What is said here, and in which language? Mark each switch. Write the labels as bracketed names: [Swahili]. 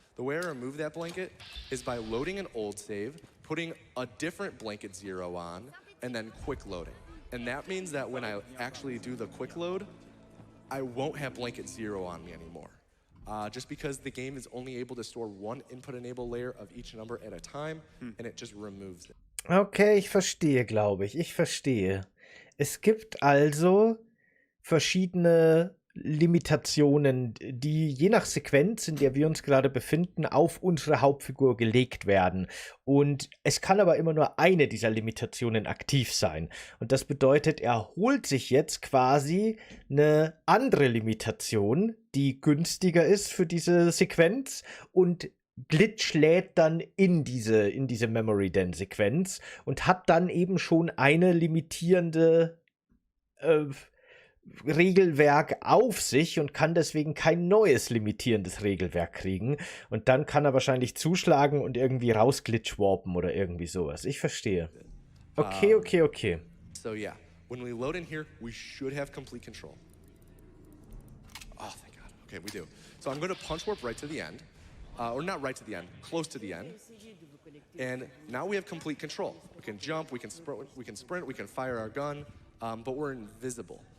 [English] The way I remove that blanket is by loading an old save, putting a different blanket 0 on, and then quick loading. And that means that when I actually do the quick load, I won't have blanket 0 on me anymore. Just because the game is only able to store 1 input enable layer of each number at a time, and it just removes it. [German] Okay, ich verstehe, glaube ich. Ich verstehe. Es gibt also verschiedene Limitationen, die je nach Sequenz, in der wir uns gerade befinden, auf unsere Hauptfigur gelegt werden. Und es kann aber immer nur eine dieser Limitationen aktiv sein. Und das bedeutet, er holt sich jetzt quasi eine andere Limitation, die günstiger ist für diese Sequenz, und Glitch lädt dann in diese Memory-Den-Sequenz und hat dann eben schon eine limitierende Regelwerk auf sich und kann deswegen kein neues limitierendes Regelwerk kriegen. Und dann kann er wahrscheinlich zuschlagen und irgendwie rausglitchwarpen oder irgendwie sowas. Ich verstehe. Okay. [English] So yeah, when we load in here, we should have complete control. Oh, thank God. Okay, we do. So I'm going to punch warp right to the end. Or not right to the end, close to the end. And now we have complete control. We can jump, we can sprint, we can fire our gun, but we're invisible.